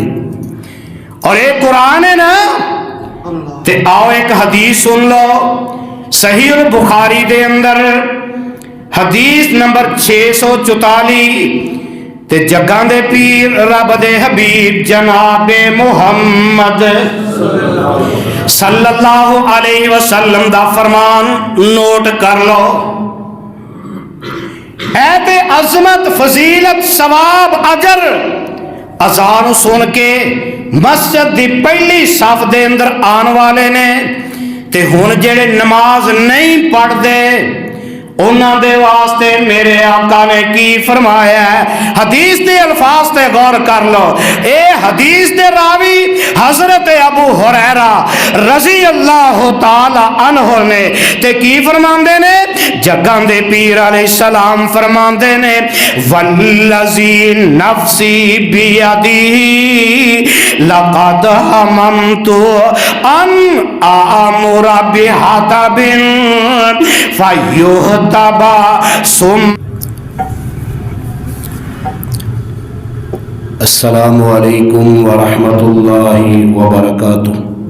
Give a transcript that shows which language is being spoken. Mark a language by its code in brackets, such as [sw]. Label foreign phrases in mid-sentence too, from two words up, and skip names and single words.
[pa] اور اک قرآن ہے نا تے آؤ اک حدیث سن لو صحیح البخاری دے اندر حدیث نمبر 644 تے جگاں دے پیر رب دے حبیب جنابِ محمد [ar] صلى الله عليه وسلم [pa] دا فرمان نوٹ کر لو. اے تے عظمت فضیلت ثواب اجر اذان سن کے مسجد دی پہلی صف دے اندر آنے والے نے تے ہن جیہڑے نماز نہیں پڑھتے انہاں دے واسطے میرے آقا نے کی فرمایا ہے. حدیث دے الفاظ تے غور کر لو. اے حدیث دے راوی حضرت ابو ہریرہ [ar] رضي الله تعالى عنه [pa] نے تے کی فرماندے نے جگاں دے پیر علیہ السلام فرماندے نے [ar] والذي نفسي بيده لقد هممت أن آمر بحطب فيحطب ثم. السلام عليكم ورحمة الله وبركاته.